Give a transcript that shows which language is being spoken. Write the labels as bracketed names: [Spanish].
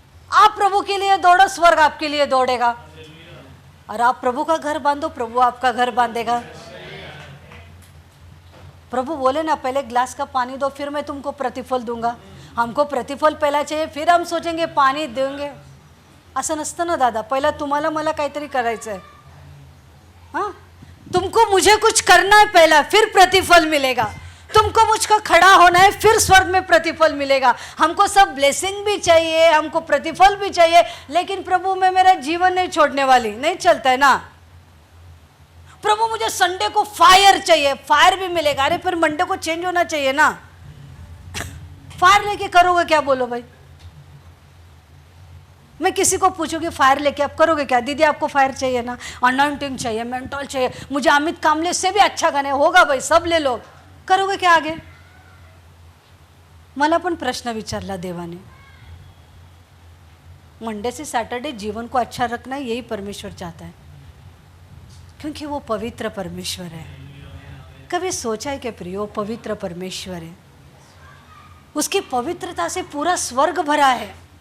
[Hindi] आप प्रभु के लिए दौड़ो, स्वर्ग आपके लिए दौड़ेगा। और आप प्रभु का घर बांधो, प्रभु आपका घर बांधेगा। प्रभु बोले ना, पहले ग्लास का पानी दो, फिर मैं तुमको प्रतिफल दूंगा। हमको प्रतिफल पहला चाहिए, फिर हम सोचेंगे पाणी देंगे। [Marathi] असं नसतं ना दादा, पहिला तुम्हाला मला काहीतरी करायचं आहे। [Hindi] हाँ, तुमको मुझे कुछ करना है पहला, फिर प्रतिफल मिलेगा। तुमको मुझको खड़ा होना है, फिर स्वर्ग में प्रतिफल मिलेगा। हमको सब ब्लेसिंग भी चाहिए, हमको प्रतिफल भी चाहिए, लेकिन प्रभु मैं मेरा जीवन नहीं छोड़ने वाली, नहीं चलता है ना। प्रभु मुझे संडे को फायर चाहिए, फायर भी मिलेगा। अरे फिर मंडे को चेंज होना चाहिए ना। फायर लेके करोगे क्या, बोलो भाई? मैं किसी को पूछूंगी फायर लेके आप करोगे क्या? दीदी आपको फायर चाहिए ना, अनॉइंटिंग चाहिए, मेंटल चाहिए, मुझे अमित कामले से भी अच्छा गाणे होगा भाई, सब ले लो, करोगे क्या आगे? [Marathi] मला पण प्रश्न विचारला देवाने. [Hindi] मंडे से सैटरडे जीवन को अच्छा रखना यही परमेश्वर चाहता है, क्योंकि वो पवित्र परमेश्वर है. कभी सोचा है कि प्रियो पवित्र परमेश्वर है, उसकी पवित्रता से पूरा स्वर्ग भरा है.